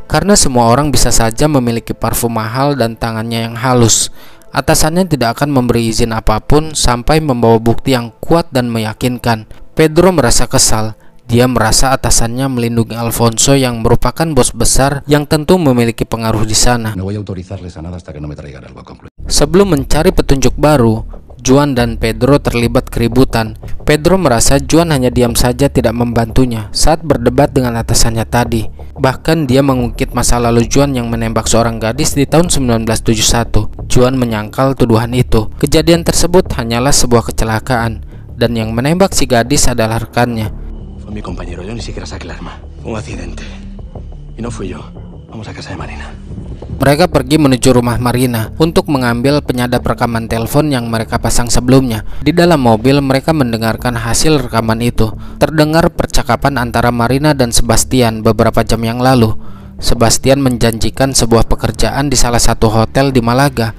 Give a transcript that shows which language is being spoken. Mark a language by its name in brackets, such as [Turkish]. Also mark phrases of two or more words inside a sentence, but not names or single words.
[Indonesian] Karena semua orang bisa saja memiliki parfum mahal dan tangannya yang halus. Atasannya tidak akan memberi izin apapun sampai membawa bukti yang kuat dan meyakinkan. Pedro merasa kesal. Dia merasa atasannya melindungi Alfonso yang merupakan bos besar yang tentu memiliki pengaruh di sana. [Spanish] No voy a autorizarles a nada hasta que no me traigan algo concluido. [Indonesian] Sebelum mencari petunjuk baru, Juan dan Pedro terlibat keributan. Pedro merasa Juan hanya diam saja tidak membantunya saat berdebat dengan atasannya tadi. Bahkan dia mengungkit masa lalu Juan yang menembak seorang gadis di tahun 1971. Juan menyangkal tuduhan itu. Kejadian tersebut hanyalah sebuah kecelakaan, dan yang menembak si gadis adalah rekannya. [Spanish] Fue mi compañero, yo ni siquiera saqué el arma. Fue un accidente. Y no fui yo. Vamos a casa de Marina. [Indonesian] Mereka pergi menuju rumah Marina untuk mengambil penyadap rekaman telepon yang mereka pasang sebelumnya. Di dalam mobil mereka mendengarkan hasil rekaman itu. Terdengar percakapan antara Marina dan Sebastian beberapa jam yang lalu. Sebastian menjanjikan sebuah pekerjaan di salah satu hotel di Malaga.